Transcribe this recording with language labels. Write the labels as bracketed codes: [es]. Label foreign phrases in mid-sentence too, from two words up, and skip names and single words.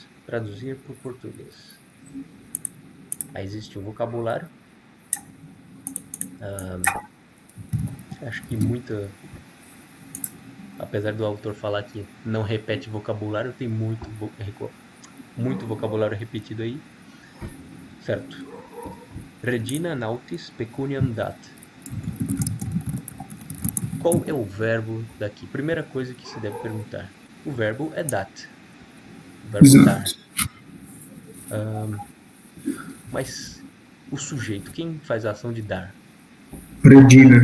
[pt] Traduzir para o português. Aí existe o vocabulário. Acho que apesar do autor falar que não repete vocabulário, tem muito vocabulário repetido aí. Certo. [la] Regina nautis pecuniam dat. [pt] Qual é o verbo daqui? Primeira coisa que se deve perguntar. O verbo é dat. O verbo dar. Mas o sujeito, quem faz a ação de dar? Regina.